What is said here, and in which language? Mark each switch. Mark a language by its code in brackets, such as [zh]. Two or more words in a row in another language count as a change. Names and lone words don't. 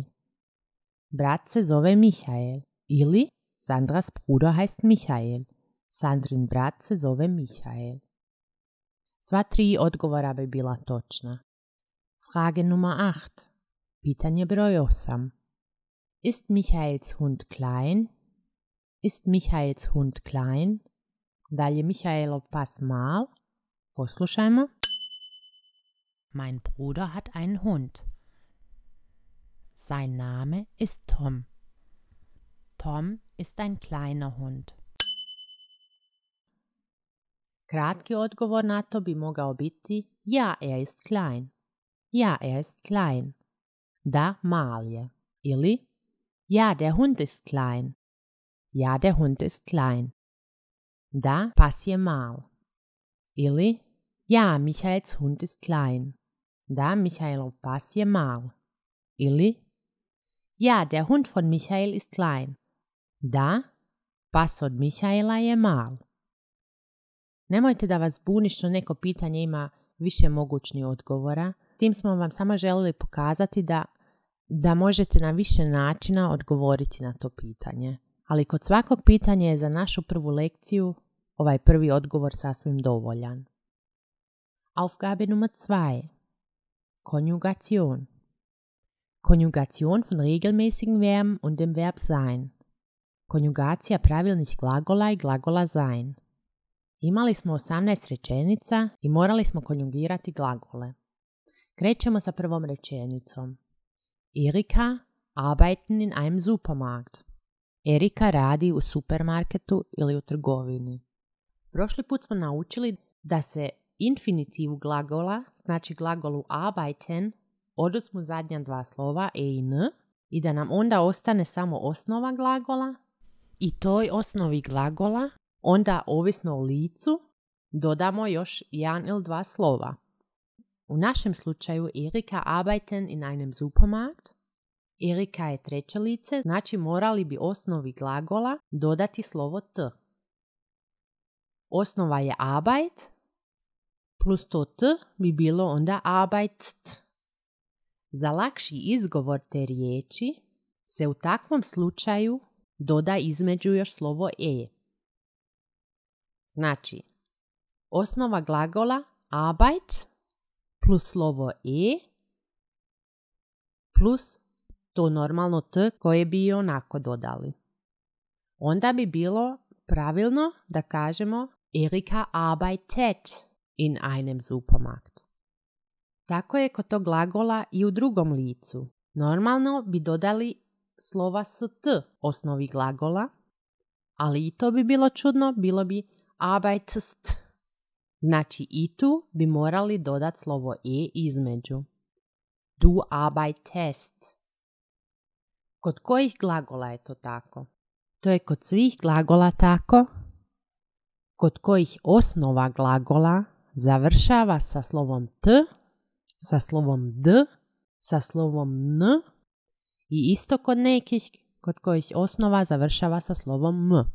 [hr] Brat se zove Michael. [de] Ili Sandras Bruder heißt Michael. [hr] Sandrin brat se zove Michael. Sva 3 odgovora bi bila točna. [de] Frage Nummer 8. [hr] Pitanje broj 8. [de] Ist Michaels Hund klein? Ist Michaels Hund klein? [hr] Da li je Michaelov pas mal? Poslušajmo. [de] Mein Bruder hat einen Hund. Sein Name ist Tom. Tom ist ein kleiner Hund. [hr] Kratki odgovor na to bi mogao biti [de] ja, er ist klein. Ja, er ist klein. [hr] Da, mal je. [de] Ili ja, der Hund ist klein. Ja, der Hund ist klein. [hr] Da, pas je mal. [de] Ili ja, Michaels Hund ist klein. [hr] Da, Michaelov pas je mal. [de] Ili ja, der Hund von Michael ist klein. [hr] Da, pas od Michaela je mal. Nemojte da vas buni što neko pitanje ima više mogućnih odgovora. Tim smo vam samo želili pokazati da možete na više načina odgovoriti na to pitanje. Ali kod svakog pitanja je za našu prvu lekciju ovaj prvi odgovor sasvim dovoljan. [de] Aufgabe Nummer 2. Konjugation. Konjugation von regelmäßigen Verben und dem Verb sein. [hr] Konjugacija pravilnih glagola i glagola sein. Imali smo 18 rečenica i morali smo konjugirati glagole. Krećemo sa prvom rečenicom. [de] Erika arbeiten in einem Supermarkt. [hr] Erika radi u supermarketu ili u trgovini. Prošli put smo naučili da se infinitivu glagola, znači glagolu arbeiten, oduzmu zadnja 2 slova e i n i da nam onda ostane samo osnova glagola i toj osnovi glagola onda ovisno o licu dodamo još 1 ili 2 slova. U našem slučaju [de] Erika arbeiten in einem Supermarkt. [hr] Erika je treće lice, znači morali bi osnovi glagola dodati slovo t. Osnova je arbeit, plus to t bi bilo onda arbeitet. Za lakši izgovor te riječi se u takvom slučaju doda između još slovo e. Znači, osnova glagola arbeit plus slovo e plus to normalno t koje bi i onako dodali. Onda bi bilo pravilno da kažemo [de] Erika arbeitet in einem Supermarkt. [hr] Tako je kod tog glagola i u drugom licu. Normalno bi dodali slova s t osnovi glagola, ali i to bi bilo čudno, bilo bi arbeitest. Znači i tu bi morali dodati slovo e između. [de] Du arbeitest. [hr] Kod kojih glagola je to tako? To je kod svih glagola tako, kod kojih osnova glagola završava sa slovom t, sa slovom d, sa slovom n i isto kod nekih kod kojih osnova završava sa slovom m.